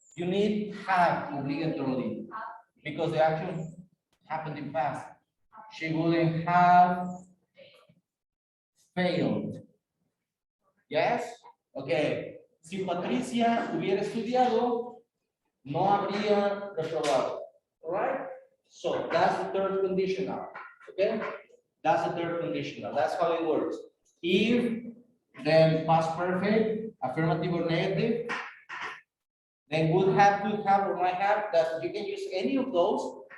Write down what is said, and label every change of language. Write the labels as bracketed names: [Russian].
[English] You need have obligatorily because the action happened in past. She wouldn't have failed. Yes? Okay. [Spanish] Si Patricia hubiera estudiado, no habría reprobado. [English] All right? So that's the third conditional. Okay? That's the third conditional. That's how it works. If, then past perfect, affirmative or negative, then would have, could have, or might have, that you can use any of those.